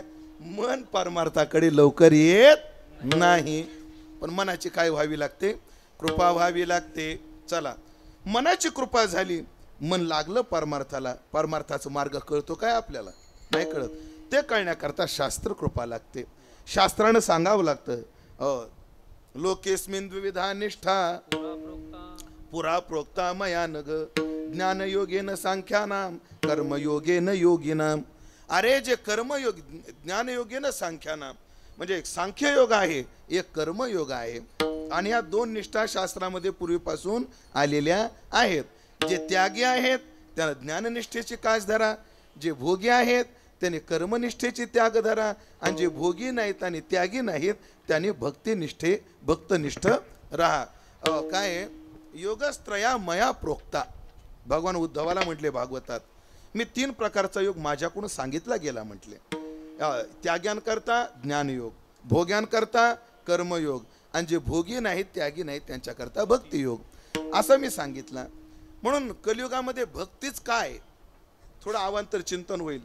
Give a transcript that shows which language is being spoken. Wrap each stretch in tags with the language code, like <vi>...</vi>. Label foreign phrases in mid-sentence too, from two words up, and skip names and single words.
<mr>मन परमार्थाकडे लवकर येत नाही, पण मनाची काय व्हावी लागते? कृपा व्हावी लागते. चला, मनाची कृपा झाली, मन लागलं परमार्थाला. परमार्थाचा मार्ग कळतो काय आपल्याला? नाही कळत. ते कळण्याकरता शास्त्र कृपा लागते. शास्त्रानं सांगावं लागतं,</mr> <sa>लोकेस्मिन द्विविधा निष्ठा पुरा प्रोक्ता मया नग ज्ञानयोगेन सांख्यानाम कर्मयोगेन योगिनाम.</sa> <mr>अरे जे कर्मयोग,</mr> <sa>ज्ञानयोगेन सांख्यानाम</sa> <mr>म्हणजे एक सांख्ययोग आहे, एक कर्मयोग आहे. आणि या दोन निष्ठा शास्त्रामध्ये पूर्वीपासून आलेल्या आहेत. जे त्यागी आहेत त्यांना ज्ञाननिष्ठेची कास धरा, जे भोगी आहेत त्यांनी कर्मनिष्ठेची त्याग धरा, आणि जे भोगी नाहीत आणि त्यागी नाहीत त्यांनी भक्तनिष्ठ राहा.</mr> <sa>काय योगस्त्रया मया प्रोक्ता.</sa> <mr>भगवान उद्धवाला म्हटले भागवतात, मी 3 प्रकारचा योग माझ्याकडून सांगितला गेला म्हटले. त्याग्यांकरता ज्ञानयोग, भोग्यांकरता कर्मयोग, आणि जे भोगी नाहीत त्यागी नाहीत त्यांच्याकरता भक्तियोग, असं मी सांगितलं. म्हणून कलियुगामध्ये भक्तीच काय, थोडं अवांतर चिंतन होईल.</mr>